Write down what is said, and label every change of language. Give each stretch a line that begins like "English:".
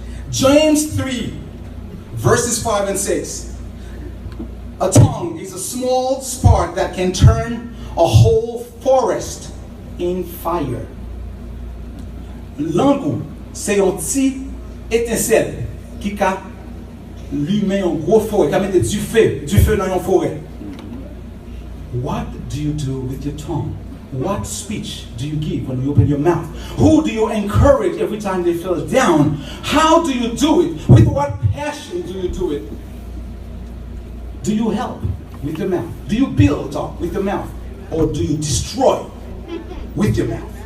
English: James 3, verses 5 and 6. A tongue is a small spark that can turn a whole forest in fire.
French: Langue, c'est un petit étincelle qui a lui-même un gros forêt, qui a mis du feu dans une forêt.
English: What do you do with your tongue? What speech do you give when you open your mouth? Who do you encourage every time they feel down? How do you do it? With what passion do you do it? Do you help with your mouth? Do you build up with your mouth? Or do you destroy with your mouth?